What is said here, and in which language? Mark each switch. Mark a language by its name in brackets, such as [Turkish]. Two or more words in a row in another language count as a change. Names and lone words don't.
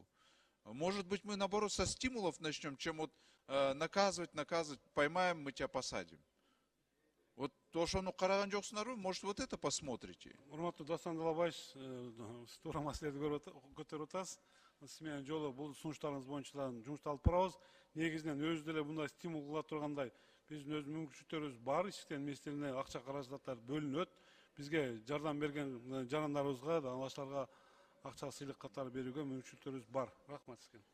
[Russian] Может быть, мы, наоборот, со стимулов начнем, чем вот наказывать, поймаем, мы тебя посадим. Вот то, что оно [Kyrgyz] караган жоксунарбы, [Russian] может, вот это посмотрите. [Kyrgyz] Урматтуу Дастан Далабаевич, туура маселеди көтөрүп атасыз. Сиз менен жолу бул сунуштарыңыз боюнча жумушту алып барабыз. Негизинен өзү деле мындай стимул кыла тургандай биздин өз мүмкүнчүлүктөрүбүз бар. Иштен министрлигине акча каражаттар бөлүнөт. Бизге жардам берген жарандарыбызга да алаштарга акча сыйлык катары берүүгө мүмкүнчүлүктөрүбүз бар.